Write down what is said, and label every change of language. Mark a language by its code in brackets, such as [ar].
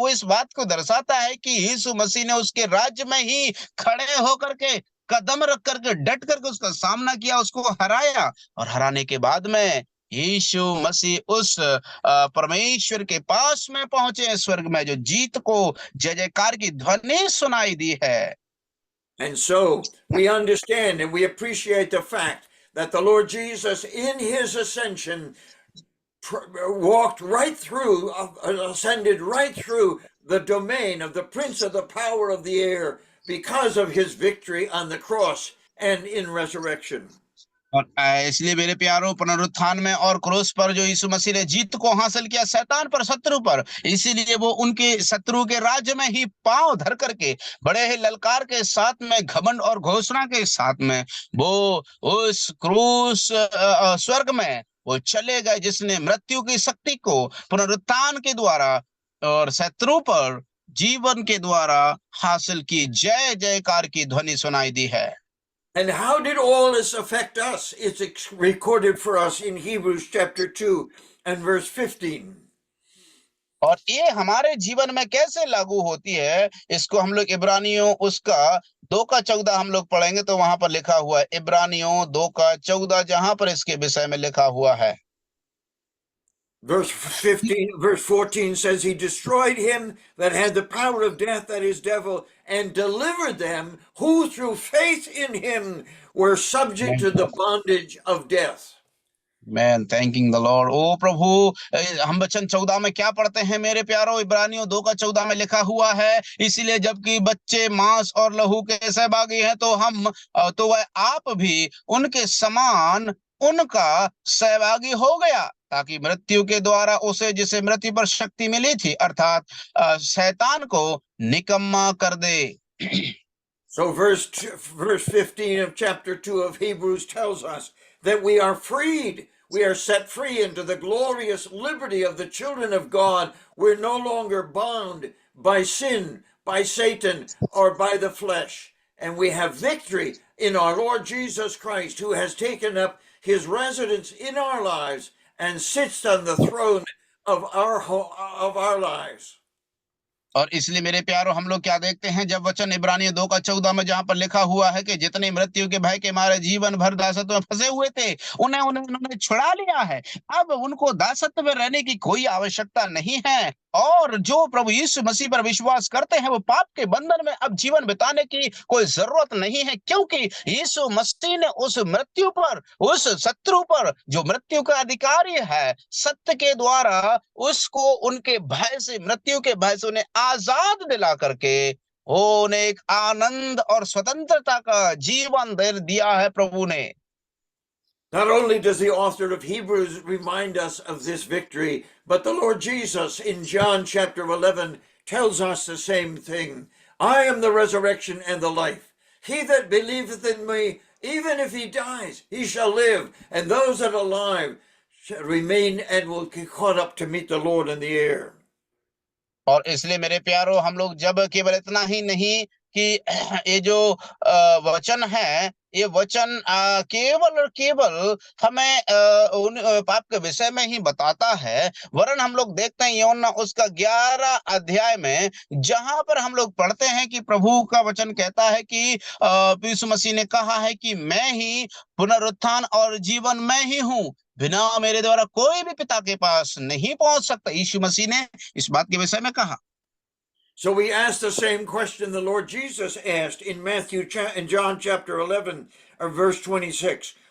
[hi] वो इस बात को दर्शाता है कि यीशु मसीह ने उसके राज्य में ही खड़े होकर के कदम रख करके डट करके उसका सामना किया, उसको हराया, और हराने के बाद में यीशु मसीह उस परमेश्वर के पास में पहुंचे स्वर्ग में, जो जीत को जय जयकार की ध्वनि सुनाई दी है। [en] And so we understand and we appreciate the fact that the Lord Jesus in his ascension walked right through, ascended right through the domain of the prince of the power of the air because of his victory on the cross and in resurrection. [hi] और इसलिए मेरे प्यारों, पुनरुत्थान में और क्रूस पर जो यीशु मसीह ने जीत को हासिल किया शैतान पर, शत्रु पर, इसीलिए वो उनके शत्रु के राज्य में ही पांव धर करके बड़े ही ललकार के साथ में, घमंड और घोषणा के साथ में वो उस क्रूस स्वर्ग में वो चले गए, जिसने मृत्यु की शक्ति को पुनरुत्थान के द्वारा और शत्रु पर जीवन के द्वारा हासिल की। जय जयकार की ध्वनि सुनाई दी है। [en] And how did all this affect us? It's recorded for us in Hebrews chapter 2 and verse 15. [hi] और ये हमारे जीवन में कैसे लागू होती है, इसको हम लोग इब्रानियों उसका 2 का 14 हम लोग पढ़ेंगे तो वहां पर लिखा हुआ है, इब्रानियों 2 का 14, जहां पर इसके विषय में लिखा हुआ है। [en] Verse 14 says, He destroyed him that had the power of death, that is, devil, and delivered them who through faith in him were subject to the bondage of death. Man thanking the Lord. [hi] ओ प्रभु, हम वचन 14 में क्या पढ़ते हैं मेरे प्यारो? इब्रानियों 2 का 14 में लिखा हुआ है, इसीलिए जबकि बच्चे मांस और लहू के सहभागी हैं तो वह आप भी उनके समान उनका सहभागी हो गया, ताकि मृत्यु के द्वारा उसे, जिसे मृत्यु पर शक्ति मिली थी, अर्थात शैतान को निकम्मा कर दे। [en] So verse 15 of chapter 2 of Hebrews tells us that we are freed. We are set free into the glorious liberty of the children of God. We're no longer bound by sin, by Satan, or by the flesh. And we have victory in our Lord Jesus Christ, who has taken up his residence in our lives and sits on the throne of our lives. [hi] और इसलिए मेरे प्यारो, हम लोग क्या देखते हैं, जब वचन इब्रानियों 2 का 14 में जहां पर लिखा हुआ है कि जितने मृत्यु के भय के हमारे जीवन भर दासत्व में फंसे हुए थे, उन्होंने छुड़ा लिया है। अब उनको दासत्व में रहने की कोई आवश्यकता नहीं है, और जो प्रभु यीशु मसीह पर विश्वास करते हैं, वो पाप के बंधन में अब जीवन बिताने की कोई जरूरत नहीं है, क्योंकि यीशु मसीह ने उस मृत्यु पर, उस शत्रु पर, जो मृत्यु का अधिकारी है, सत्य के द्वारा उसको उनके भय से, मृत्यु के भय से उन्हें आजाद दिला करके उन्हें एक आनंद और स्वतंत्रता का जीवन दे दिया है प्रभु ने। [en] Not only does the author of Hebrews remind us of this victory, but the Lord Jesus in John chapter 11 tells us the same thing. I am the resurrection and the life. He that believeth in me, even if he dies, he shall live. And those that are alive shall remain and will be caught up to meet the Lord in the air. [hi] और इसलिए मेरे प्यारो, हम लोग जब केवल इतना ही नहीं कि ये जो वचन है, ये वचन केवल और केवल हमें उन पाप के विषय में ही बताता है, वरन हम लोग देखते हैं यूहन्ना उसका 11 अध्याय में, जहां पर हम लोग पढ़ते हैं कि प्रभु का वचन कहता है कि यीशु मसीह ने कहा है कि मैं ही पुनरुत्थान और जीवन मैं ही हूं, बिना मेरे द्वारा कोई भी पिता के पास नहीं पहुंच सकता। यीशु मसीह ने इस बात के विषय में कहा। [en] So we ask the same question the Lord Jesus asked in John chapter 11 or verse 26.